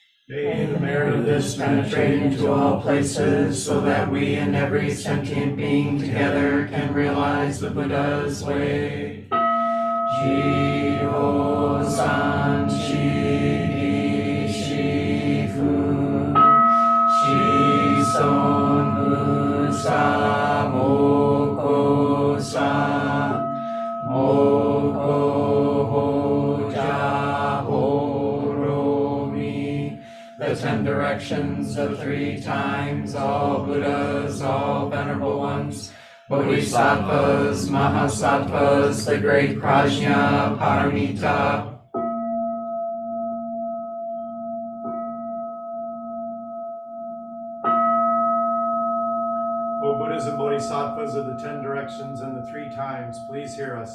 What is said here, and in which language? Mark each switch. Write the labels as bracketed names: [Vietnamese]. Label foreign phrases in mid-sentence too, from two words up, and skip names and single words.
[English] May the merit of this penetrate into all places, so that we and every sentient being together can realize the Buddha's way. [Japanese] 十方三世諸仏 諸尊菩薩摩訶薩 摩訶般若波羅蜜. [English] The 10 directions of 3 times, all Buddhas, all venerable ones, Bodhisattvas, Mahasattvas, the great Prajna, Paramita. O Buddhas and Bodhisattvas of the 10 directions and the 3 times, please hear us.